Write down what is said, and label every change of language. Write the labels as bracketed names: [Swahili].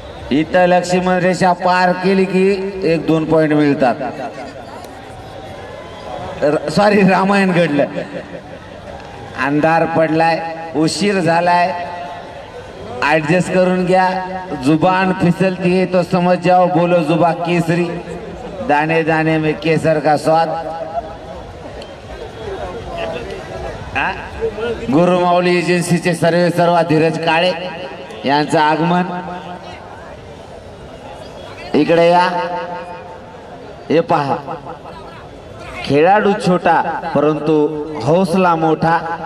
[Marathi] इथं लक्ष्मण रेषा पार केली की 1-2 पॉइंट मिळतात. सॉरी, रामायण घडलं. अंधार पडलाय, उशीर झालाय, ऍडजस्ट करून घ्या. [Hindi] जुबान फिसलती है तो समझ जाओ, बोलो जुबा केसरी, दाने दाने में केसर का स्वाद. [Marathi] गुरुमाऊली एजन्सीचे सर्व धीरज काळे यांचं आगमन. इकडे या. हे पहा, खेळाडू छोटा परंतु हौसला मोठा.